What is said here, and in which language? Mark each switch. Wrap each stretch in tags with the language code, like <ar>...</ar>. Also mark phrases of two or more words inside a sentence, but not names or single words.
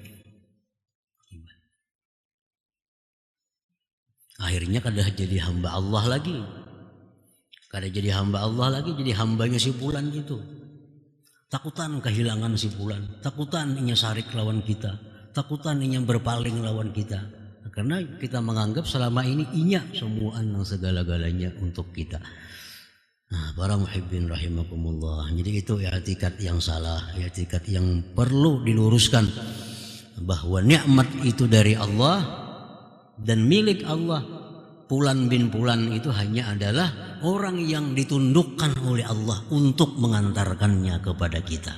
<bjn>Akhirnya kada jadi hamba Allah lagi, kada jadi hamba Allah lagi, jadi hambanya si fulan itu. Takutan kehilangan si fulan, takutan inya sarik lawan kita, takutan inya berpaling lawan kita, karena kita menganggap selama ini inya semuaan yang segala-galanya untuk kita.</bjn> <id>Nah, para</id> <ar>محبين رحمكم الله,</ar> <id>jadi itu i'tikad yang salah, i'tikad yang perlu diluruskan, bahwa nikmat itu dari Allah dan milik Allah. Fulan bin fulan itu hanya adalah orang yang ditundukkan oleh Allah untuk mengantarkannya kepada kita.</id>